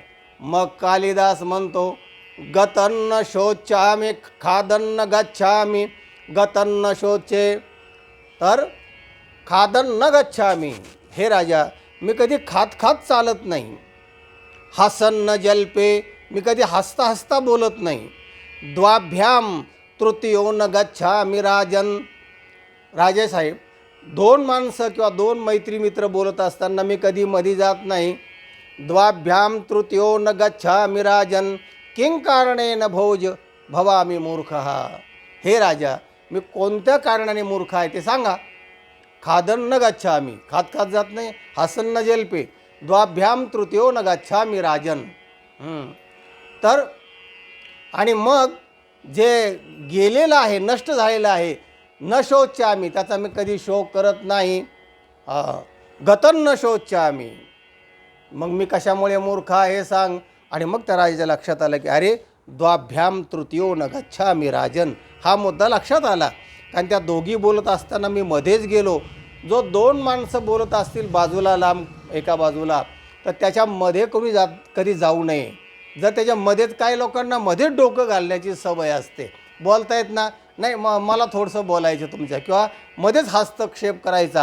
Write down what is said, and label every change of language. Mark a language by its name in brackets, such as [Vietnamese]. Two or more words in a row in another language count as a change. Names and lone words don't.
[Marathi] मग कालिदास म्हणतो, [Sanskrit] गतन्न शोचामी खादन्न गच्छामी गतन्न शोचे. [Marathi] तर [Sanskrit] खादन्न गच्छामी, [Marathi] हे राजा, मी कधी खात खात चालत नाही. [Sanskrit] हसन्न जल्पे, [Marathi] मी कधी हसता हसता बोलत नाही. [Sanskrit] द्वाभ्याम तृतीयो न गच्छामी राजन. [Marathi] राजेसाहेब, 2 माणसं किंवा 2 मैत्री मित्र बोलत असताना मी कधी मधी जात नाही. [Sanskrit] द्वाभ्याम तृतीयो न गच्छामी राजन किं कारणेन भोज भवामी मूर्खः. [Marathi] हे राजा, मी कोणत्या कारणाने मूर्ख आहे ते सांगा. [Sanskrit] खादन न गच्छामी, [Marathi] खात खात जात नाही. [Sanskrit] हसन न जल्पे, द्वाभ्याम तृतीयो न गच्छामी राजन. [Marathi] तर आणि मग जे गेलेलं आहे, नष्ट झालेलं आहे, [Sanskrit] न शोचामी, [Marathi] त्याचा मी कधी शोक करत नाही. [Sanskrit] गतन न शोचामी, [Marathi] मग मी कशामुळे मूर्ख आहे सांग. आणि मग त्या राजाच्या लक्षात आलं की अरे, [Sanskrit] द्वाभ्याम तृतीयो न गच्छामी राजन, [Marathi] हा मुद्दा लक्षात आला कारण त्या दोघी बोलत असताना मी मध्येच गेलो. जो दोन माणसं बोलत असतील बाजूला लांब एका बाजूला, तर त्याच्यामध्ये कधी जाऊ नये. जर त्याच्यामध्येच काही लोकांना मध्येच डोकं घालण्याची सवय असते. बोलतायत ना, नाही मला थोडंसं बोलायचं तुमच्या, किंवा मध्येच हस्तक्षेप करायचा.